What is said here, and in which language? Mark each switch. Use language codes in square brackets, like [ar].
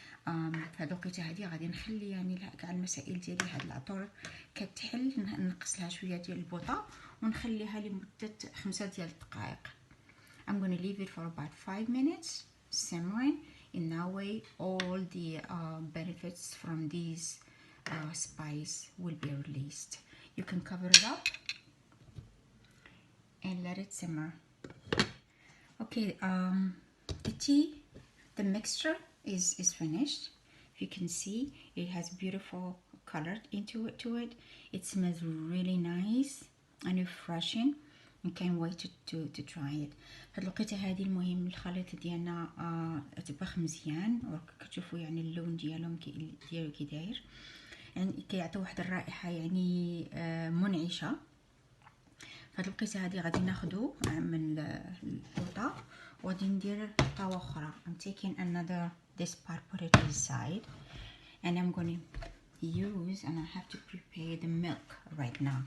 [ar] في هاد الوقيته هادي غادي نخلي يعني كاع المسائل ديالي هاد العطور كتحل، نقص لها شويه ديال البوطه ونخليها لمده 5 ديال الدقائق. [en] I'm going to leave it for about 5 minutes simmering. In that way all the benefits from these spice will be released. You can cover it up and let it simmer. Okay, the tea, the mixture is finished. If you can see, it has beautiful color to it. It smells really nice and refreshing. I can't wait to try it. [ar] هاد الوقيته هذه المهم الخليط ديالنا تبخ مزيان، وكتشوفوا يعني اللون ديالهم كي داير، يعني كيعطيو واحد الرائحه يعني منعشه. فهاد الوقيته هذه غادي ناخذو من البوطه وغادي ندير طاوه اخرى. [en] I'm taking another this part, put it aside, and I'm going to use, and I have to prepare the milk right now.